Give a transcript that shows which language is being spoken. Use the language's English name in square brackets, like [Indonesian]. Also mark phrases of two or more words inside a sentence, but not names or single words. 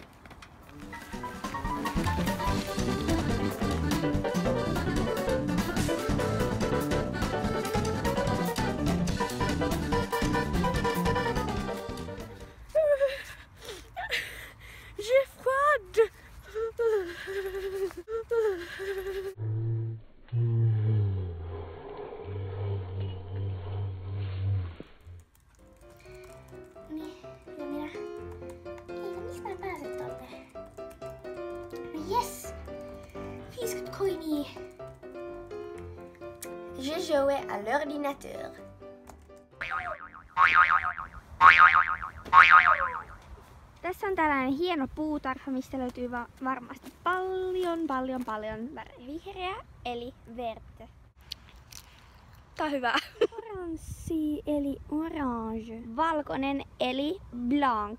[French] J'ai froid. [Finnish] Niin, ja minä... Mistä mä pääsen tonne? Yes! 50 coinia! [French] Je jouais à l'ordinateur. [Finnish] Tässä on tällainen hieno puutarha, mistä löytyy varmasti paljon värejä. Vihreä eli verte. Tää on hyvä. Oranssi eli orange. Valkoinen eli blanc.